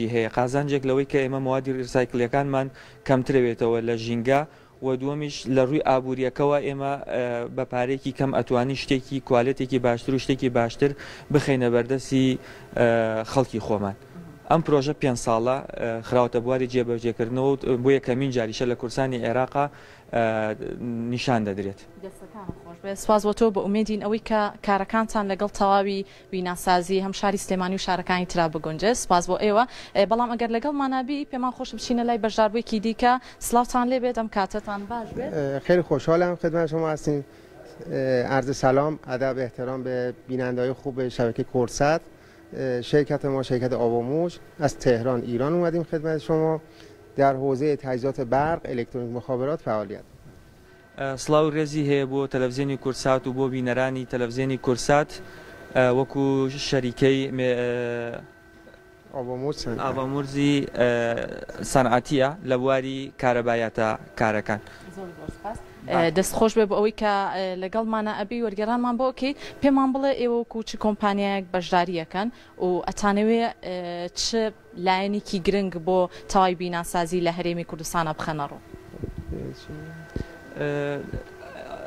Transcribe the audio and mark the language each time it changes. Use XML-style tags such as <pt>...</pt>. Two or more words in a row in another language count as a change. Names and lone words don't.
<ckb>هەیە قازانجێک لەوەی کە ئێمە موادی ریسایکلەکانمان کەمترەوێتەوە لە ژینگە و دووەمیش لە ڕووی ئابوووریەکەەوە ئێمە بە پارێکی کەم ئەتوانی شتێکی کوالێتێکی باشتر و شتێکی باشتر بخەینە بەردەستی خەڵکی خۆمان ئەم پرۆژە 5 ساڵە خراوەتە بواری جێبەجێکردنەوە بۆ یەکەمین جاریشە لە کورسانی عێراقا نیشان دەدرێت. سپاس بۆ تۆ بە ئومێدین ئەوەی کە کارەکانتان لەگەڵ تەواوی بیناسازی هەم شاری سلێمانی و شارەکانی ترا بگونجێت سپاس بۆ ئێوە بەڵام ئەگەر لەگەڵ مانابی پێمان خۆش بچینە لای بەشداربوویەکی دیکە سلااوتان لێ بێت ئەم کاتتان باش بێت.</ckb> <fa>خیلی خوشحالم خدمت شما هستیم. عرض سلام ادب احترام به بیننده‌های خوب شبکه کرسات. شرکت ما شرکت آباموش از تهران ایران اومدیم خدمت شما در حوزه تجهیزات برق الکترونیک مخابرات فعالیت.</fa> <ckb>سلااو ڕێزی هەیە بۆ تەلەڤیزیۆنی کورسات و بۆ بینەرانی تەلەڤیزیۆنی کورسات وەکو شەریکەی ئابامورزی سەنعەتیە لە بواری کارەبایەتە کارەکان. دەستخۆش بێ بۆ ئەوەی کە لەگەڵمانە ئەبی وەرگێڕانمان بۆ ئۆکەیت پێمان بڵێ ئێوە کوچ کۆمپانیایەک بەشداریەکەن و ئەتانەوێ چ لایەنێکی گرنگ بۆ تەواوی بیناسازی لە هەرێمی کوردستانە بخەنەڕوو.</ckb>